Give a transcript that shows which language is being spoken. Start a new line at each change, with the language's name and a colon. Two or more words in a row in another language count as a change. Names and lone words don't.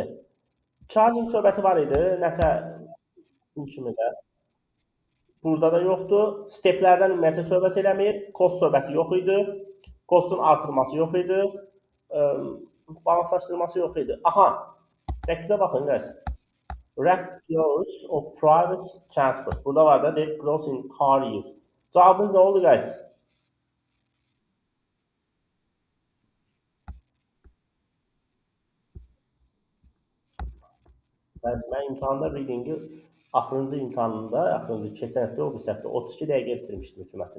Azerbaijani: Charging söhbəti var idi. Nəsə kimizə. Burada da yoxdur. Steplərdən ümumiyyətlə söhbət eləmir. Kost söhbəti yox idi. Kostun artırması yox idi. Balanslaşdırması yox idi. Aha, 8-ə baxın,
English: guys. Rapid growth of private transport.
Azerbaijani: Burada var da
English: rapid growth in car use.
Azerbaijani: Cavabınız nə oldu, guys? Mən imtahanda readingi axırıncı imtahanında, axırıncı keçən həftə, o birisi həftə 32 dəqiqə bitirmişdim hökumətini.